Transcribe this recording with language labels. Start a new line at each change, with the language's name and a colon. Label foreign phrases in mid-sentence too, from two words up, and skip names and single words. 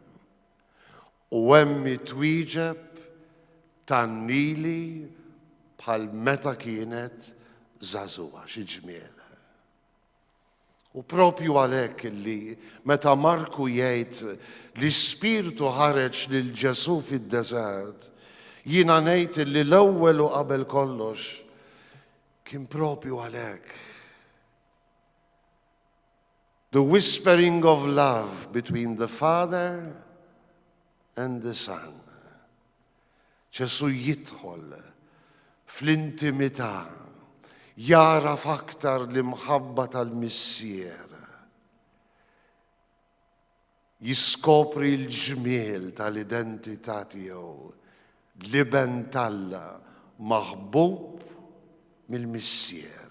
Maltese: U hemm twieġeb tannili bħal meta kienet żagħżugħa xi ġmiel. U propju għalhekk illi meta Marku jgħid li Spiritu ħareġ lil Ġesu fid-deżert, jiena ngħid illi l-ewwel u qabel kollox kien propju għalhekk.
English: The whispering of love between the Father and the Son.
Maltese: Ġesu jidħol fl-intimità, jaraf aktar l-imħabba tal-Missier. Jiskopri l-ġmiel tal-identità tiegħu, liben talla maħbub mill-Missier.